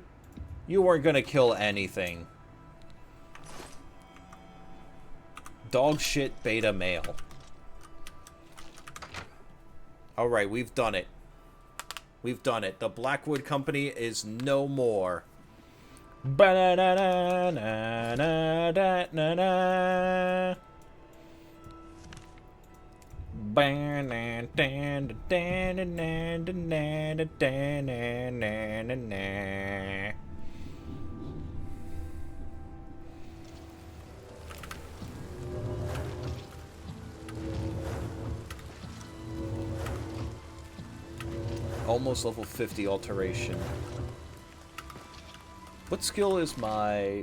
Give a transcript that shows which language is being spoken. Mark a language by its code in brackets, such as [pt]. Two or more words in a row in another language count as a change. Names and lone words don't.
[en] You weren't gonna kill anything. Dog shit beta male. Alright, we've done it. We've done it. The Blackwood Company is no more. Ba-na-na-na-na-na-na-na. Ba-na-na-na-na-na-na-na-na-na. Almost level 50 alteration. What skill is my...